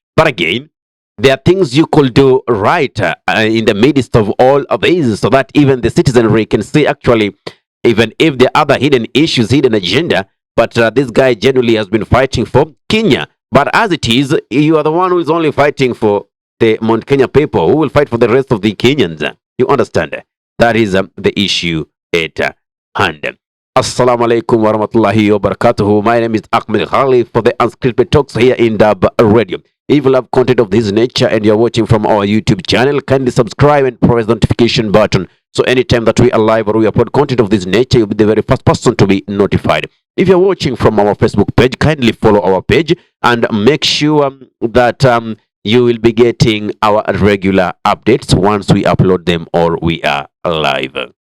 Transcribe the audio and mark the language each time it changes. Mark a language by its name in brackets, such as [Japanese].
[English] But again, there are things you could do right in the midst of all of these so that even the citizenry can see actually, even if there are other hidden issues, hidden agenda, but this guy genuinely has been fighting for Kenya. But as it is, you are the one who is only fighting for the Mount Kenya people. Who will fight for the rest of the Kenyans? You understand? That is the issue at hand. [Arabic] Assalamu alaikum wa rahmatullahi wa barakatuhu. [English] My name is Ahmed Khali for the Unscripted Talks here in Dub Radio. If you love content of this nature and you're watching from our YouTube channel, kindly subscribe and press the notification button. So anytime that we are live or we upload content of this nature, you'll be the very first person to be notified. If you're watching from our Facebook page, kindly follow our page and make sure that you will be getting our regular updates once we upload them or we are live.